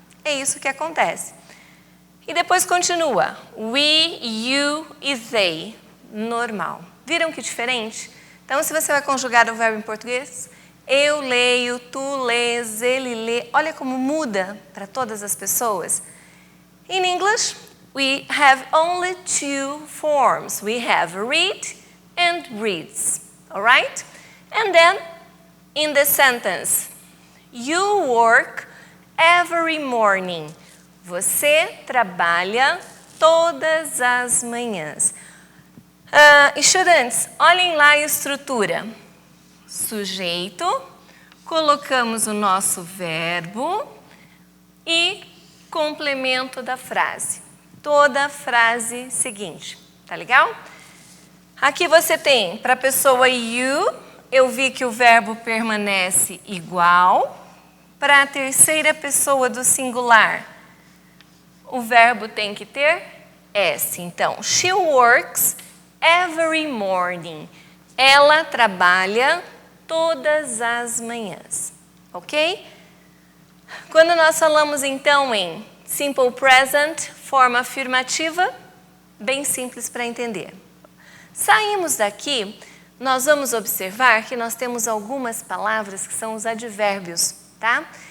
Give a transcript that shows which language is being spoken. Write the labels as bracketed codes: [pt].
[pt] É isso que acontece. E depois continua, we, you e they, normal. Viram que diferente? Então, se você vai conjugar o verbo em português, eu leio, tu lês, ele lê. Olha como muda para todas as pessoas. [en] In English, we have only 2 forms. We have read and reads. All right? And then, in the sentence, you work every morning. [pt] Você trabalha todas as manhãs. Estudantes, olhem lá a estrutura. Sujeito, colocamos o nosso verbo e complemento da frase. Toda a frase seguinte, tá legal? Aqui você tem, para a pessoa you, eu vi que o verbo permanece igual. Para a terceira pessoa do singular, o verbo tem que ter S. [en] Então, she works every morning. [pt] Ela trabalha todas as manhãs, ok? Quando nós falamos então em simple present, forma afirmativa, bem simples para entender. Saímos daqui, nós vamos observar que nós temos algumas palavras que são os advérbios, tá?